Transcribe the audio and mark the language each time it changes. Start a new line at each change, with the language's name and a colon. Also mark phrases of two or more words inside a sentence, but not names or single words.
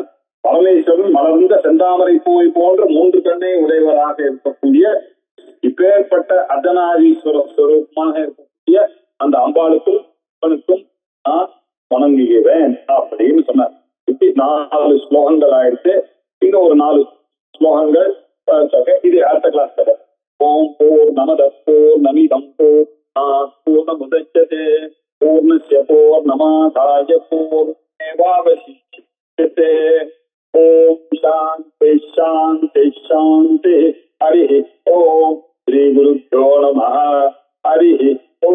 Tamil: பரமேஸ்வரன் மலர்ந்த செந்தாமரை பூவை போன்ற 3 கண்ணை உடையவராக இருக்கக்கூடிய இப்பேற்பட்ட அர்த்தநாரீஸ்வர ஸ்வரூபமாக இருக்கக்கூடிய அந்த அம்பாளுக்கும் அவனுக்கும் நான் வணங்குகிறேன் அப்படின்னு சொன்னார். இப்படி 4 ஸ்லோகங்கள் ஆயிடுச்சு. இன்னும் ஒரு 4 ஸ்லோகங்கள் இது அடுத்த கிளாஸ் கதை.
Sanskrit: ॐ पूर्णमद पूर्णमिदं पूर्णमुदच्यते पूर्णस्य पूर्णमादाय पूर्णमेवावशिष्यते. ॐ शान्ति शान्ति शान्ति. हरि ओम्. श्री गुरुभ्यो नमः. हरि